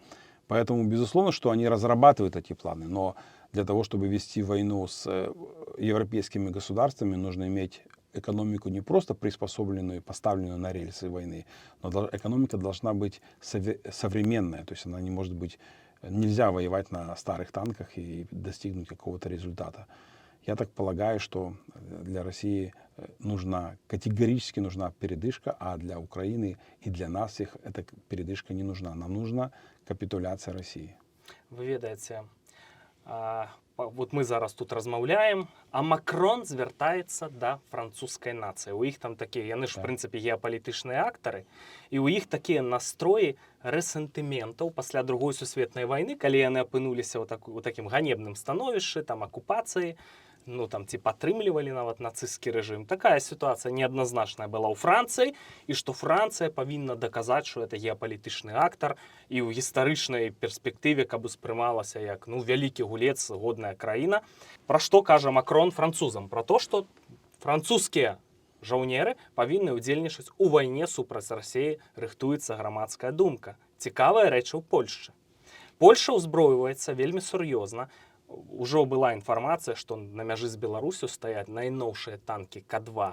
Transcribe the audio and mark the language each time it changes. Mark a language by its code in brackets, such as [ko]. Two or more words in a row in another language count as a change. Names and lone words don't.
[ru] Поэтому, безусловно, что они разрабатывают эти планы, но для того, чтобы вести войну с европейскими государствами, нужно иметь экономику не просто приспособленную, поставленную на рельсы войны, но экономика должна быть современная, то есть она не может быть, нельзя воевать на старых танках и достигнуть какого-то результата. Я так полагаю, что для России категорически нужна передышка, а для Украины и для нас всех эта передышка не нужна. Нам нужна капитуляция России. [uk] Ви ведаєте, от ми зараз тут розмовляємо, а Макрон звертається до французької нації. У їх там такі, вони ж, в принципі, геополітичні актори, і у їх такі настрої ресентиментів після Другої Сусвітньої війни, коли вони опинулися у таким ганебним становищі, там, окупації, ну, там, типа, підтримували навіть нацистський режим. Така ситуація неоднозначна була у Франції, і що Франція повинна доказати, що це геополітичний актор, і у історичній перспективі би сприймалася як, ну, великий гулець, годна країна. Про що каже Макрон французам? Про те, що французькі [be] жаўнеры павінны ўдзельнічаць у вайне супраць Расіі, рыхтуецца грамадская думка. Цікавая рэч у Польшчы. Польша ўзброіваецца вельмі сур'ёзна. Ужо была інфармацыя, што на мяжы з Беларусю стаяць найноўшыя танкі К2.